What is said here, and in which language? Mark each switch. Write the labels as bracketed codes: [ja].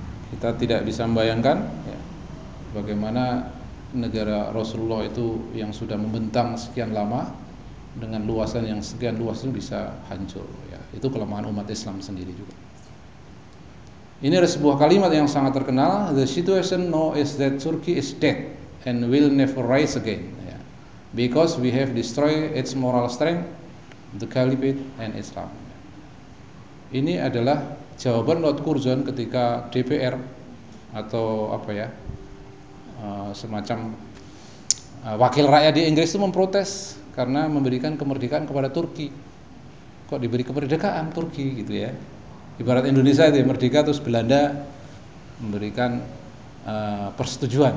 [id] Kita tidak bisa membayangkan ya, bagaimana negara Rasulullah itu yang sudah membentang sekian lama dengan luasan yang sekian luas itu bisa hancur. Ya. Itu kelemahan umat Islam sendiri juga. Ini ada sebuah kalimat yang sangat terkenal. [en] The situation now is that Turkey is dead and will never rise again, ya. Because we have destroyed its moral strength, the caliphate, and Islam. [id] Ini adalah jawaban Lord Curzon ketika DPR atau apa ya, semacam wakil rakyat di Inggris itu memprotes karena memberikan kemerdekaan kepada Turki. Kok diberi kemerdekaan Turki gitu ya? Ibarat Indonesia itu merdeka terus Belanda memberikan persetujuan.